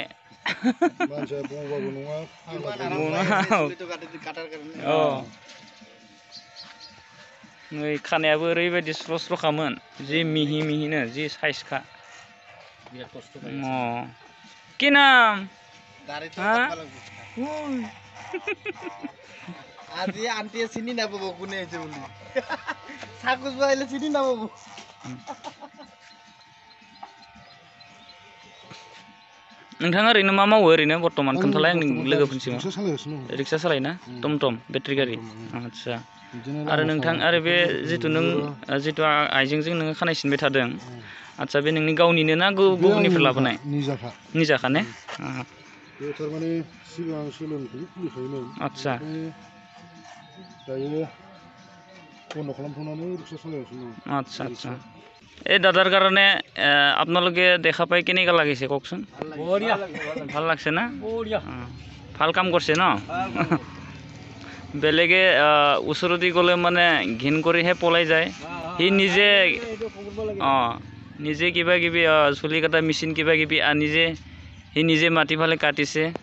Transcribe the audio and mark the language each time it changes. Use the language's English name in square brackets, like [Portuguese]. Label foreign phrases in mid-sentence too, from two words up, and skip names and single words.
[Bodo] मानसिया बुंबाबो नङा नै खानायाबो ओरैबायदि स्र' स्र'खामोन जि मिहि मिहिनो जि साइजखा कि नाम [Assamese] আজি আন্টিয়ে চিনি নাপাব কোনে হৈছে বুলি চাকুজ বাহিলে চিনি নাপাব [Bodo] नोंथाङा ओरैनो मा मावो ओरैनो बर्तमान खोन्थालाय आंनि लोगोफोरनि सिगाङाव रिक्सा सालायोना टमटम बेटारि गारि आदसा आरो नोंथां आरो बे जितु आइजेंजों नोङो खानाय सिनबाय थादों आदसा बे नोंनि गावनिनो ना गुबुननिफ्राय लाबोनाय निजाखा ने बे थारमाने सिगां सोलोंथाइ खुलिखायोमोन आदसा दायो बन्द खालामथ'नानै रिक्सा सालायगासिनो दं [Assamese] अच्छा दाদাৰ কাৰণে আপোনালোকে দেখা পাই কেনেকুৱা লাগিছে কওকচোন ভাল লাগছে না ভাল কাম কৰিছে ন বেলেগে ওচৰতে গ'লে মানে ঘিন কৰিহে পলাই যায় সি নিজে কিবা কিবি চুলি কাটা মেচিন কিবা কিবি আনি যে সি নিজে মাটি ফালে কাটিছে